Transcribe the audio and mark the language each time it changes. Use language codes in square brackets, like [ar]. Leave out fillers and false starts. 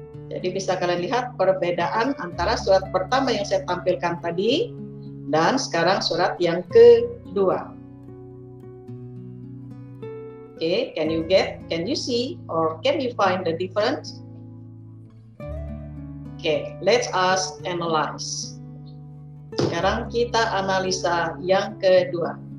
[id] Jadi bisa kalian lihat perbedaan antara surat pertama yang saya tampilkan tadi dan sekarang surat yang kedua. [en] Okay, can you see or can you find the difference? Okay, let us analyze. [id] Sekarang kita analisa yang kedua.